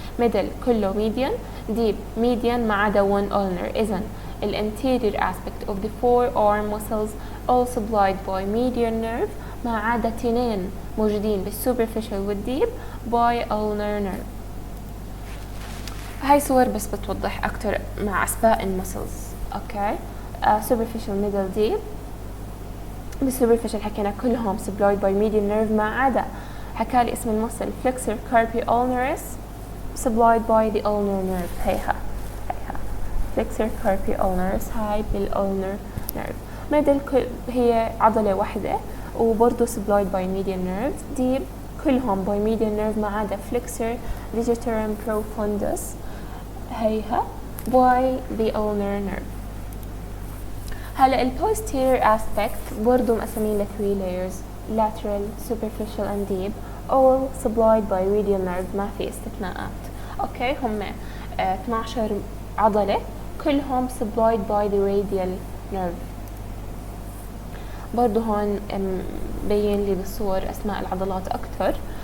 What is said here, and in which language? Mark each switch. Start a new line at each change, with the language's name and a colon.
English: middle كله median، deep median
Arabic: ما عدا
English: 1 ulnar. إذن the anterior aspect of the forearm muscles all supplied by median nerve
Arabic: ما عدا 2 موجودين بالsuperficial
English: والdeep by ulnar nerve.
Arabic: هاي صور بس بتوضح أكتر مع أسباق المسلز.
English: Okay superficial middle deep.
Arabic: بالsuperficial حكينا كلهم
English: supplied by median nerve
Arabic: ما عدا حكالي اسم المسل
English: flexor carpi ulnaris supplied by the ulnar nerve. هيها flexor carpi ulnaris هاي بالulnar nerve. middle
Arabic: هي عضلة واحدة وبرضه
English: supplied by median nerve. deep كلهم by median nerve
Arabic: ما عدا
English: flexor digitorum profundus هيها by the ulnar nerve. هلا ال posterior aspect
Arabic: برضو مقسمين ل
English: 3 layers lateral superficial and deep all supplied by radial nerve
Arabic: ما في استثناءات. اوكي هم 12 عضلة كلهم
English: supplied by the radial nerve.
Arabic: برضو هون بين لي بالصور اسماء العضلات اكثر.